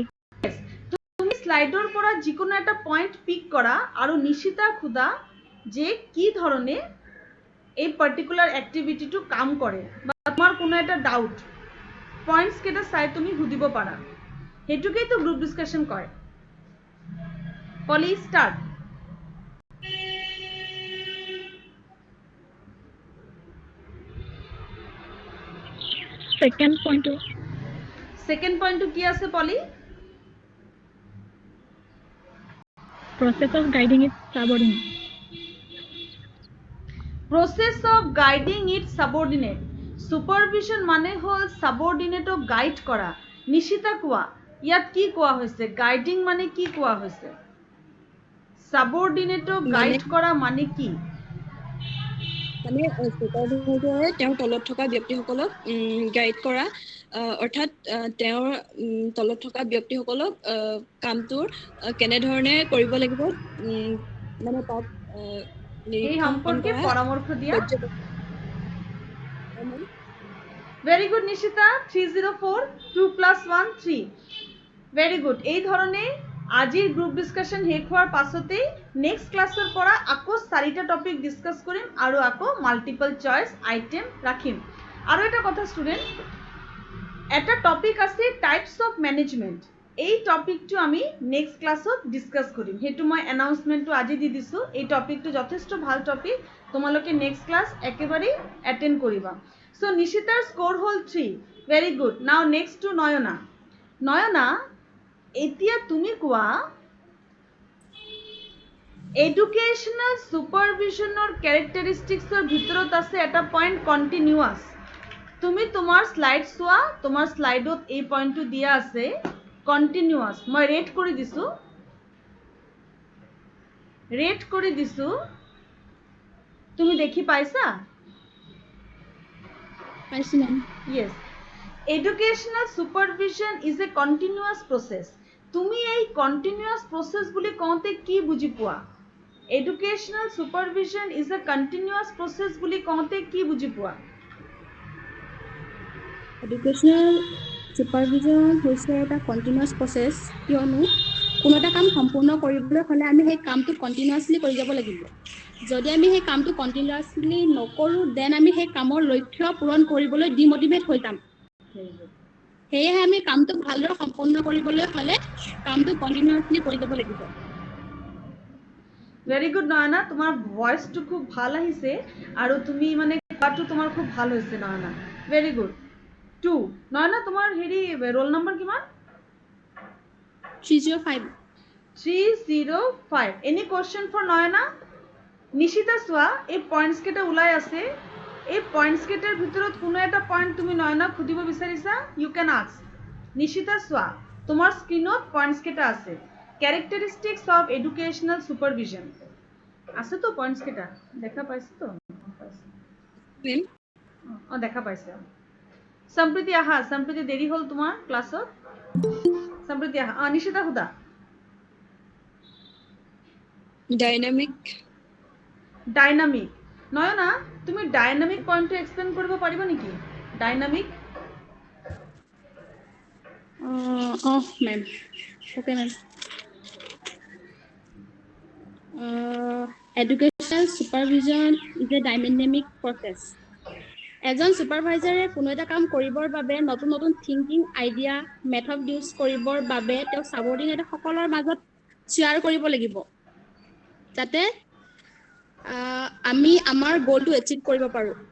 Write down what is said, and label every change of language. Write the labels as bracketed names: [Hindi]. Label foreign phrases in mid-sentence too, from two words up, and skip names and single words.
[Assamese] তুমি স্লাইডৰ পৰা যিকোনো এটা [English] point pick [Assamese] কৰা আৰু নিশিতা খুদা যে কি ধৰণে এই [English] particular activityটো [Assamese] কাম কৰে বা তোমাৰ কোনো এটা [English] doubt points [Assamese] কেইটা চাই তুমি সুধিব পাৰা হেতুকেই তো [English] group discussion [Assamese] কয় পলি স্টার্ট সেকেন্ড পয়েন্ট কি আছে পলি [English] process of guiding its subordinate process of guiding its subordinate [Assamese] সুপাৰভিজন মানে হ'ল [English] subordinateক guide [Assamese] কৰা নিশিতা কোৱা ইয়াত কি কোৱা হৈছে গাইডিং মানে কি কোৱা হৈছে [English] subordinateক guide [Assamese] কৰা মানে কি মানে ছুপাৰভাইজাৰে তেওঁৰ তলত থকা ব্যক্তিসকলক গাইড কৰা অৰ্থাৎ তেওঁৰ তলত থকা ব্যক্তিসকলক কামটোৰ কেনেধৰণে কৰিব লাগিব মানে তাত এই সম্পৰ্কে পৰামৰ্শ দিয়া পৰ্যবেক্ষণ [English] very good [Assamese] নিশিতা 304 2 + 1 3 [English] very good [Assamese] এই ধৰণে আজিৰ [English] group discussion [Assamese] শেষ হোৱাৰ পাছতেই [English] next classৰ [Assamese] পৰা আকৌ 4টা [English] topic discuss [Assamese] কৰিম আৰু আকৌ [English] multiple choice item [Assamese] ৰাখিম আৰু এটা কথা ষ্টুডেন্ট এটা টপিক আছে [English] types of management [Assamese] এই টপিকটো আমি [English] next classত discuss [Assamese] কৰিম হেতু মই অ্যানাউন্সমেন্টটো আজি দি দিছো এই টপিকটো যথেষ্ট ভাল টপিক তোমালোকে [English] next class [Assamese] একেবাৰে অ্যাটেন্ড কৰিবা সো নিশিতাৰ স্কোৰ হল 3 [English] very good now next to [Assamese] নয়না নয়না এতিয়া তুমি কোৱা [English] educational supervisionৰ characteristicsৰ [Assamese] ভিতৰত আছে এটা [English] point continuous [Assamese] তুমি তোমাৰ স্লাইড চোৱা তোমাৰ স্লাইডত এই পয়েন্টটো দিয়া আছে কন্টিনিউয়াস মই ৰেট কৰি দিছো তুমি দেখি পাইছা পাইছো মেম [English] yes educational supervision is a continuous process [Assamese] তুমি এই [English] continuous process [Assamese] বুলি কওঁতে কি বুজি পোৱা [English] educational supervision is a continuous process [Assamese] বুলি কওঁতে কি বুজি পোৱা [English] educational supervision [Assamese] হৈছে এটা [English] continuous process [Assamese] কিয়নো কোনো এটা কাম সম্পূৰ্ণ কৰিবলৈ হ'লে আমি সেই কামটো কণ্টিনিউৱাছলি কৰি যাব লাগিব যদি আমি সেই কামটো কণ্টিনিউৱাছলি নকৰোঁ দেন আমি সেই কামৰ লক্ষ্য পূৰণ কৰিবলৈ ডিমোটিভেট হৈ যাম সেয়েহে আমি কামটো ভালদৰে সম্পূৰ্ণ কৰিবলৈ হ'লে কামটো কণ্টিনিউৱাছলি কৰি যাব লাগিব [English] very good [Assamese] নয়না তোমার ভয়েসটো খুব ভাল আহিছে আৰু তুমি মানে কোৱাটো তোমাৰ খুব ভাল হৈছে নয়না [English] very good [Assamese] 2 নয়না তোমাৰ হেৰি [English] roll number [Assamese] কিমান 305 305 [English] any question for [Assamese] নয়না নিশিতা চোৱা এই পয়েন্টস কেটা ওলাই আছে এই পয়েন্টস কেটাৰ ভিতৰত কোনো এটা পয়েন্ট তুমি নয়নাক খুদিব বিচাৰিছা [English] you can ask [Assamese] নিশিতা চোৱা তোমাৰ স্ক্রিনত পয়েন্টস কেটা আছে [English] characteristics of educational supervision [Assamese] আছে তো পয়েন্টস কেটা দেখা পাইছো তো মেম দেখা পাইছে সম্প্রীতি আহা সম্প্রীতি দেরি হল তোমার ক্লাছত সম্প্রীতি আহা নিশিতা হুদা ডাইনামিক নয়না তুমি [English] dynamic pointটো explain [Assamese] কৰিব পাৰিবা নেকি ডাইনামিক [English] ma'am okay ma'am educational supervision is a dynamic process [Assamese] এজন ছুপাৰভাইজাৰে কোনো এটা কাম কৰিবৰ বাবে নতুন নতুন [English] thinking idea method use [Assamese] কৰিবৰ বাবে তেওঁ সাবঅৰ্ডিনেটসকলৰ মাজত শ্বেয়াৰ কৰিব লাগিব যাতে আমি আমাৰ [English] goalটো achieve [Assamese] কৰিব পাৰোঁ